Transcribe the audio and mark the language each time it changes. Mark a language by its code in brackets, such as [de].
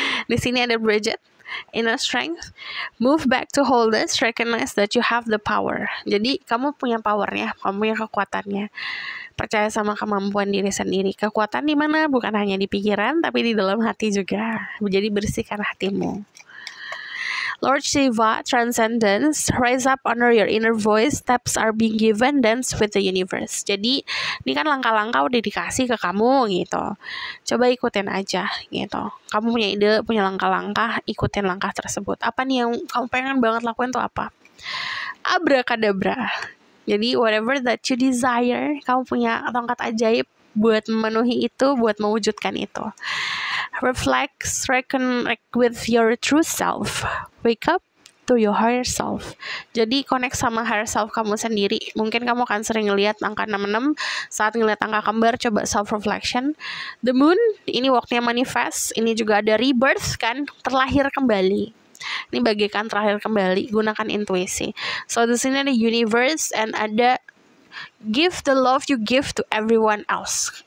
[id] Di sini ada [en] Bridget, inner strength, move back to wholeness, recognize that you have the power. [id] Jadi kamu punya powernya, kamu punya kekuatannya. Percaya sama kemampuan diri sendiri. Kekuatan di mana? Bukan hanya di pikiran, tapi di dalam hati juga. Jadi bersihkan hatimu. [en] Lord Shiva, transcendence, rise up, honor your inner voice, steps are being given, dance with the universe. [id] Jadi ini kan langkah-langkah udah dikasih ke kamu gitu. Coba ikutin aja gitu. Kamu punya ide, punya langkah-langkah, ikutin langkah tersebut. Apa nih yang kamu pengen banget lakuin tuh apa? Abracadabra. Jadi [en] whatever that you desire, [id] kamu punya tongkat ajaib buat memenuhi itu, buat mewujudkan itu. [en] Reflect, reconnect with your true self. Wake up to your higher self. [id] Jadi connect sama higher self kamu sendiri. Mungkin kamu akan sering ngelihat angka 66. Saat ngelihat angka kembar, coba self reflection. The moon, ini waktunya manifest. Ini juga ada rebirth kan, terlahir kembali. Ini bagaikan terlahir kembali. Gunakan intuisi. [en] So [id] di sini ada [en] universe and ada give the love you give to everyone else.